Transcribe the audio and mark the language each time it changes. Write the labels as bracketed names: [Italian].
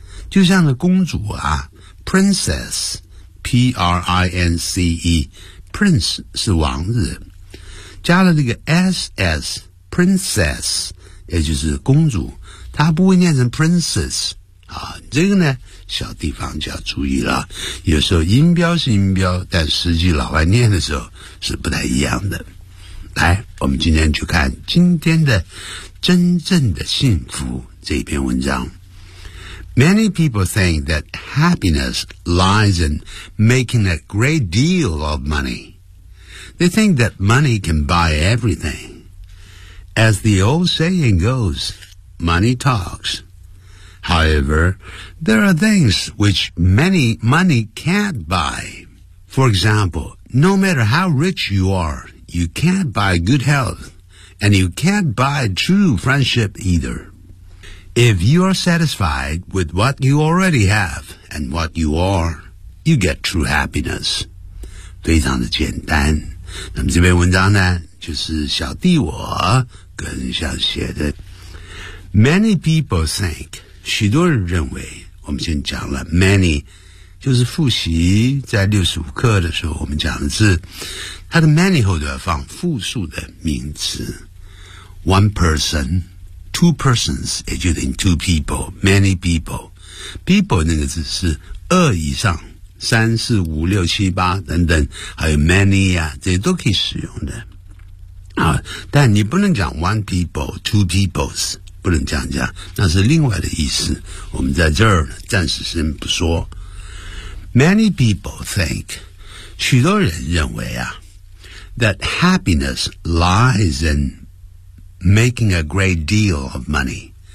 [Chinese] 就像那公主啊 ，princess， p r i n c e， prince 是王子，加了这个 s s， princess， 也就是公主，它不会念成 princess 啊。这个呢，小地方就要注意了。有时候音标是音标，但实际老外念的时候是不太一样的。来，我们今天去看今天的真正的幸福这篇文章。 [English] Many people think that happiness lies in making a great deal of money. They think that money can buy everything. As the old saying goes, money talks. However, there are things which money can't buy. For example, no matter how rich you are, you can't buy good health, and you can't buy true friendship either. If you are satisfied with what you already have and what you are, you get true happiness. [Chinese] 非常的简单。那么这篇文章呢，就是小弟我跟上写的。 [English] Many people think, [Chinese] 许多人认为，我们先讲了 many, 就是复习在65课的时候我们讲的是，它的 many 后都要放复数的名词。 [English] One person,Two persons, [Chinese] 也就等于 [English] two people, many people. [Chinese] People 那个字是二以上，三四五六七八等等，还有 many 啊，这些都可以使用的。啊，但你不能讲 [English] one people, two peoples, [Chinese] 不能这样讲，那是另外的意思。我们在这儿暂时先不说。 [English] Many people think, [Chinese] 许多人认为啊 [English] that happiness lies inMaking a great deal of money.